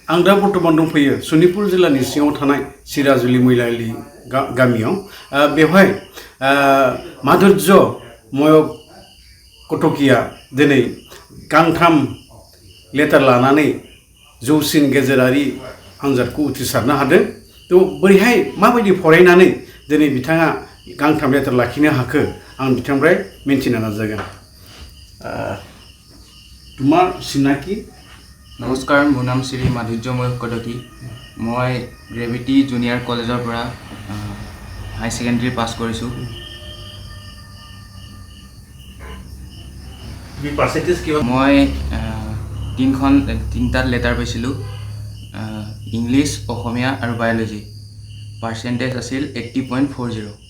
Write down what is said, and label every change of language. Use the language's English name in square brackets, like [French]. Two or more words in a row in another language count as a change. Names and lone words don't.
[Bodo] आं दा बर्तमान दंफैयो सनितपुर जिल्लानि सिङाव थानाय सिराजुलि मैलालि गामियाव बेवहाय माधुर्य मयक कटकिया दिनै गांथाम लेटार लानानै जौसिन गेजेरारि आनजादखौ उथ्रिसारनो हादों थ' बोरैहाय माबायदि फरायनानै दिनै बिथाङा गांथाम लेटार लाखिनो हाखो आं बिथांनिफ्राय मिन्थिनो नाजागोन [Assamese] তোমাৰ চিনাকি নমস্কাৰ মোৰ নাম শ্ৰী মাধুৰ্যময় কটকী মই গ্ৰেভিটি জুনিয়ৰ কলেজৰ পৰা [English] high secondary [Assamese] পাছ কৰিছোঁ মই তিনিটা লেটাৰ পাইছিলোঁ ইংলিছ অসমীয়া আৰু বায়'লজি পাৰ্চেণ্টেজ আছিল 80.40